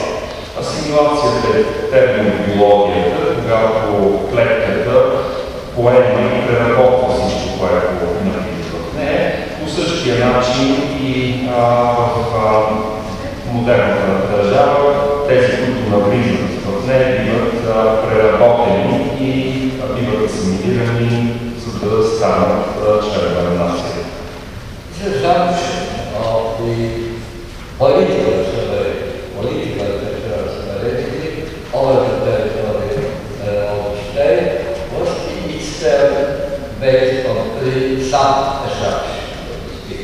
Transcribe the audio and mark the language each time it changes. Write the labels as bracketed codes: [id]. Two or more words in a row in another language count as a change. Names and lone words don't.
[bg] Асимилацията е термин в биологията, когато клетката поема и преработва всичко, което навлиза в нея. По същия начин и в модерната държава тези, които навлизат в нея, биват преработени и биват асимилирани, за да станат членове на нацията. [en] Political sovereignty over the territory of the state was itself based on three sub-assumptions, so to speak.